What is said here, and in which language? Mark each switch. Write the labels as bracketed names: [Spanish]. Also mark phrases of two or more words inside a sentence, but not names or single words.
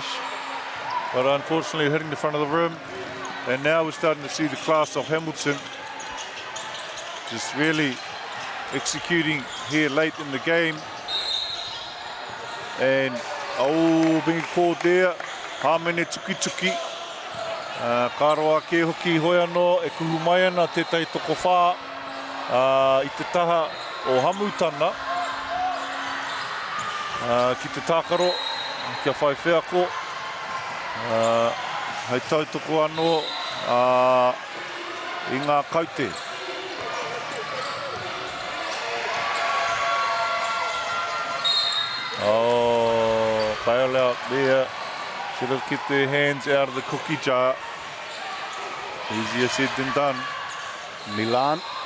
[English] But unfortunately hitting the front of the rim. And now we're starting to see the class of Hamilton just really executing here late in the game. And being called there, [Māori] Hamene tuki. Kāroa ke hoki hoi anō, e kuhu mai ana tētai toko whā i te taha o Hamutana. Ki te tākaro, kia whai wheako. Hei tautoko anō i ngā kaute. [English] Oh, bail out there. Should have kept their hands out of the cookie jar. Easier said than done. Milan.